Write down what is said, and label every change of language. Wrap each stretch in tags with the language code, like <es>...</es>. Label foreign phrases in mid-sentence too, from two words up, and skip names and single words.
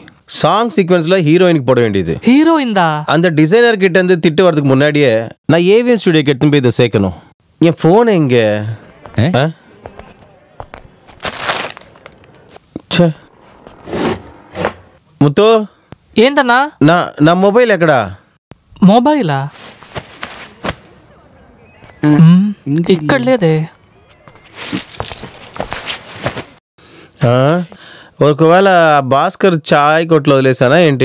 <en>song sequence</en> <ta>ஹீரோயினுக்கு போட வேண்டியது. ஹீரோயின் தான். அந்த டிசைனர் கிட்ட இருந்து திட்டு வரதுக்கு முன்னாடியே நான் ஏவிஎம் ஸ்டுடியோக்கு எடுத்து போய் இதை சேர்க்கணும். என் போன் எங்க? முத்து,</ta> <te>ఏందన్నా? నా మొబైల్ ఎక్కడా? మొబైలా? ఇక్కడ లేదే. ఒకవేళ భాస్కర్ చాయ్ కొట్లో వదిలేసానా ఏంటి?</te>